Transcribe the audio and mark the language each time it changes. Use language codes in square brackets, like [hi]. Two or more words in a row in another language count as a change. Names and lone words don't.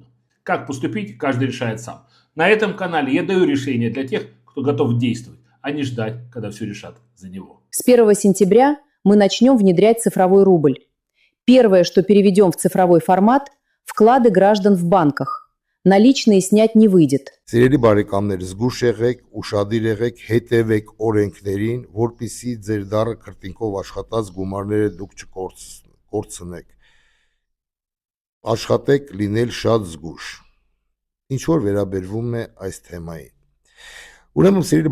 [ru] Как поступить, каждый решает сам. На этом канале я даю решение для тех, кто готов действовать, а не ждать, когда все решат за него. С 1 сентября мы начнем внедрять цифровой рубль. Первое, что переведем в цифровой формат – вклады граждан в банках. Наличные снять не выйдет. [hy] Սիրելի բարեկամներ, զգուշ եղեք, ուշադիր եղեք, հետևեք օրենքներին, որպեսզի ձեր դառը քրտինքով աշխատած գումարները դուք չկորցնեք։ Աշխատեք լինել շատ զգուշ։ Ինչ որ վերաբերվում է այս թեմային։ Ուրեմն սիրելի